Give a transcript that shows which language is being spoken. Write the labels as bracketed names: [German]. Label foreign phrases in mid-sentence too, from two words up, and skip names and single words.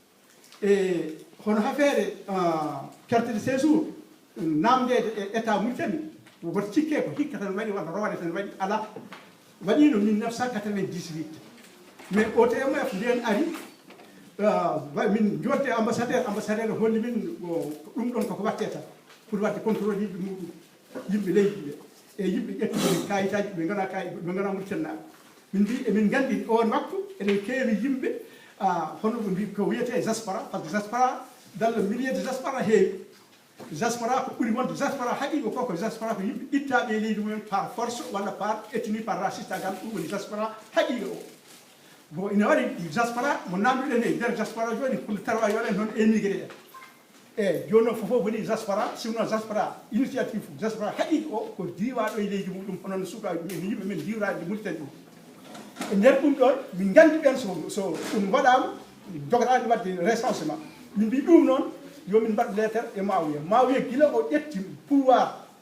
[Fula] e hono affaire [French] carte de séjour [Fula] namdede e état Mauritanie woto cikke ko hikka tan waɗi walla rowane tan waɗi ala waɗino 1998 mais OTMF nden ari min jodde ambassadeur holli min ɗum ɗon koko watte tan pour wadde contrôle yimɓe muɗum yimɓe leydi ɓe e yimɓe ƴettuɓe kayitaji ɓe gona ɓe gona murtennaɓe min mbi emin gandi on waktu eɗen keewi yimɓe hono ɓe mbi ko wiyete diaspora [French] par ce que diaspora dans le milieu de diaspora [Fula] heewi diaspora ko ɓuri wonde diaspora haqiqa koko diaspora ko yimɓe ittaɓe leydi mumen [French] par force [Fula] walla [French] par ethnie par raciste [Fula] gam ɗum woni diaspora haqiqa o bon ina waɗi diaspora mo namduɗen e nder diaspora joni pour tawa yoɗen toon émigré en e joni noon fofoof woni diaspora sinon diaspora initiative diaspora haqiqa o ko diwaɗo e leydi muɗum honono sukaɓe min yimɓe men diwrade murten ɗum e nder ɗum ɗon min gandi ɓen so ɗum waɗama jogoɗani wadde recensement min mbi ɗum noon yomin mbaɗ lettre e Maawiya gila o ƴetti pouvoir